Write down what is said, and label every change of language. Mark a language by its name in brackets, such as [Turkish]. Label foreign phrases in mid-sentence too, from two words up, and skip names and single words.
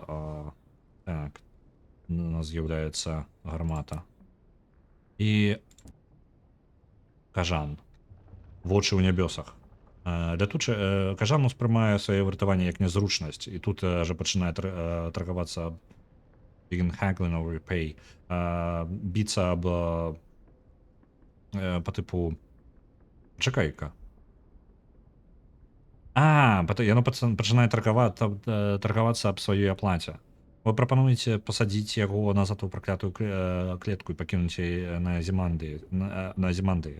[Belarusian] Так. У нас з'яўляецца гармата. І кажан. Вочы ў нябёсах. Кажан успрымае свае выратаванне як нязручнасць, і тут жа пачынае таргавацца [English] begin haggling over pay, [Belarusian] біцца аб па тыпу чакай-ка. Яно пачынае таргавацца аб сваёй аплаце. Вы прапануеце пасадзіць яго назад у праклятую клетку і пакінуць на Азімандыі.